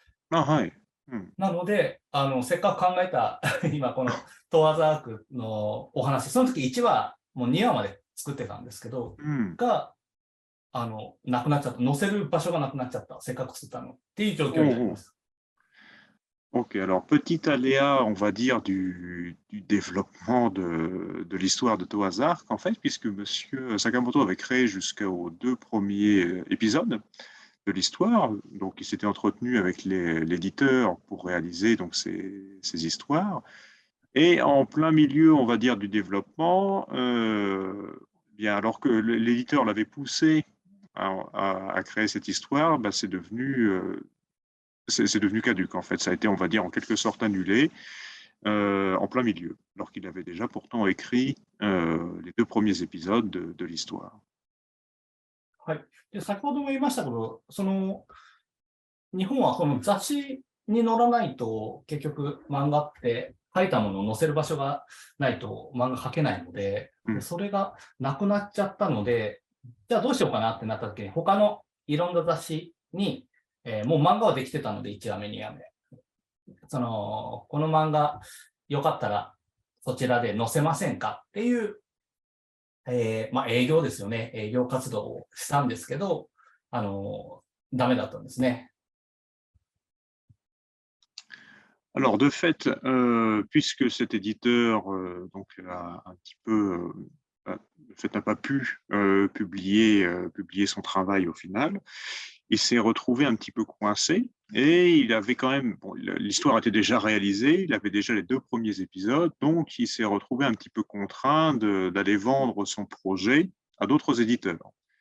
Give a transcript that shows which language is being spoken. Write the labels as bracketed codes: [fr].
[ja] はい。なので、せっかく考えた今このトワーズアークのお話、その時1話、もう2話まで作ってたんですけど、が、なくなっちゃった。載せる場所がなくなっちゃった。せっかく作ったの。っていう状況になります。 [fr] Ok, alors petit aléa, on va dire, du développement de l'histoire de Toaz Arc, en fait, puisque Monsieur Sakamoto avait créé jusqu'aux 2 premiers épisodes de l'histoire, donc il s'était entretenu avec l'éditeur pour réaliser donc ces histoires, et en plein milieu, on va dire, du développement, bien alors que l'éditeur l'avait poussé à créer cette histoire, c'est devenu caduque en fait. Ça a été, on va dire, en quelque sorte annulé en plein milieu, alors qu'il avait déjà pourtant écrit les 2 premiers épisodes de l'histoire. [ja] はい。で、先ほども言いましたけど、日本はこの雑誌に載らないと、結局漫画って書いたものを載せる場所がないと漫画描けないので、それがなくなっちゃったので、じゃあどうしようかなってなった時に、他のいろんな雑誌に、もう漫画はできてたので、1話目、2話目。この漫画よかったらそちらで載せませんかっていう、まあ営業ですよね。営業活動をしたんですけど、ダメだったんですね。 [fr] Alors de fait, puisque cet éditeur donc un petit peu de fait n'a pas pu publier son travail au final, il s'est retrouvé un petit peu coincé et il avait quand même, bon, l'histoire était déjà réalisée, il avait déjà les 2 premiers épisodes, donc il s'est retrouvé un petit peu contraint d'aller vendre son projet à d'autres éditeurs.